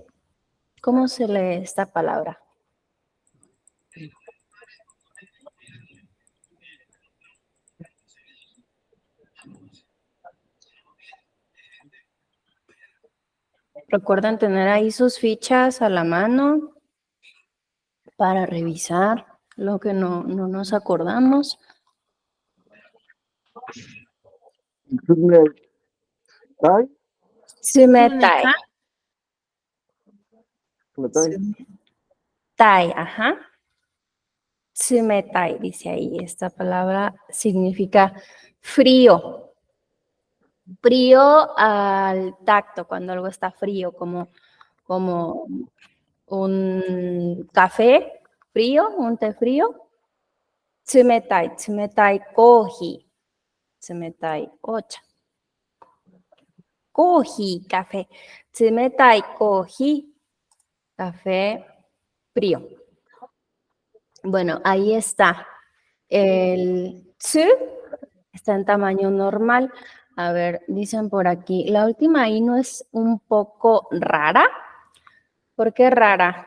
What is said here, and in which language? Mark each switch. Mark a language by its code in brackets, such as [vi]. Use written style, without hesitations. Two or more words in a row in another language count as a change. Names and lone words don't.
[es] ¿Cómo se lee esta palabra? Recuerden tener ahí sus fichas a la mano para revisar lo que no nos acordamos. [ja] ¿Tai? Tsumetai. ¿Tai? Tai, [es] ajá. Tsumetai, dice ahí. Esta palabra significa frío. Frío al tacto, cuando algo está frío, como un café frío, un té frío. [ja] 冷たい、冷たいコーヒー. 冷たいお茶. [es] Kohi, café. [ja] 冷たいコーヒー, [es] café frío. Bueno, ahí está. El tsu está en tamaño normal. A ver, dicen por aquí, la última I no es un poco rara. ¿Por qué rara?